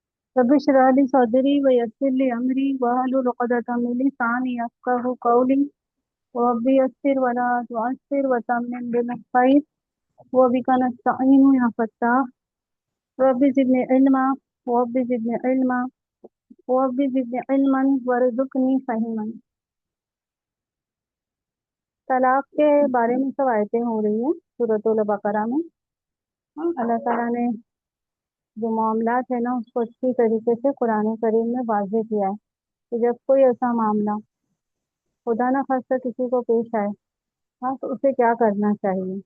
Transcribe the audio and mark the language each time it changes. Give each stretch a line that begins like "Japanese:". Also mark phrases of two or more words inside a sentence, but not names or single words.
Arabic: رب اشرح لي صدري ويسر لي أمري واحلل عقدة من لساني يفقهوا قولي رب يسر ولا تعسر وتمم بالخير وبك نستعين يا فتاح ربي زدني علما ربي زدني علما ربي زدني علما وارزقني فهما.
Urdu: طلاق کے بارے میں سب آیتیں ہو رہی ہیں سورۃ البقرہ میں. اللہ تعالیٰ نے جو معاملات ہے نا اس کو اچھی طریقے سے قرآن کریم میں واضح کیا ہے کہ جب کوئی ایسا معاملہ خدا نا خواستہ کسی کو پیش آئے، ہاں، تو اسے کیا کرنا چاہیے.